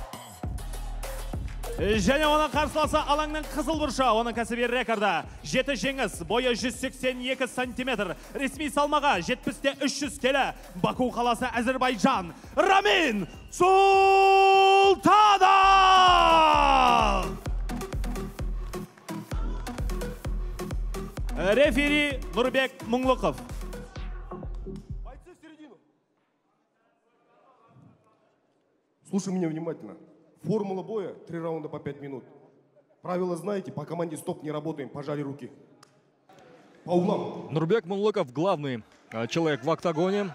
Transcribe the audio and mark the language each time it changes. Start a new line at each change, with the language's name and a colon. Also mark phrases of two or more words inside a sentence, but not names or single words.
Kazakh: Және оның қарсыласы алаңның қызыл бұрышы, оның кәсіби рекорды 7 жеңіс, бойы 182 сантиметр, ресми салмағы 70-те 300 келі, Баку қаласы Әзербайжан, Рамин Султанов! Рефери Нұрбек Мұңлықов.
Russian: Слушай меня внимательно. Формула боя 3 раунда по 5 минут. Правила знаете, по команде стоп не работаем, пожали руки. По углам. Нурбек Мунлыков, главный человек в октагоне.